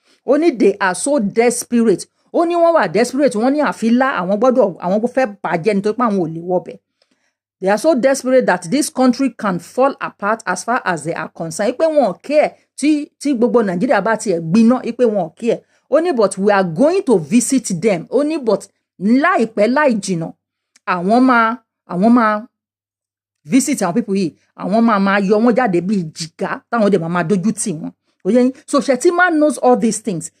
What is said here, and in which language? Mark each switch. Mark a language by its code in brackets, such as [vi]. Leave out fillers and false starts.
[yo] Ó ní [en] they are so desperate. [yo] Ó ní wọ́n wà desperate, wọ́n ní àfilá àwọn fẹ́ bàjẹ́ nítorí pé àwọn ò lè wọbẹ̀. [en] They are so desperate that this country can fall apart as far as they are concerned. [yo] Ipe wọn care tí gbogbo Nigeria bá tiẹ̀ gbiná, ipe wọn care. Ó ní [en] but we are going to visit them. [yo] Ó ní but láìpẹ́ láì jìnà àwọn máa visit àwọn people yìí. Àwọn máa yọ wọ́n jáde bí jìgá táwọn dẹ̀ máa dojú tì wọ́n. [en] Oye, so Shettima knows all these things.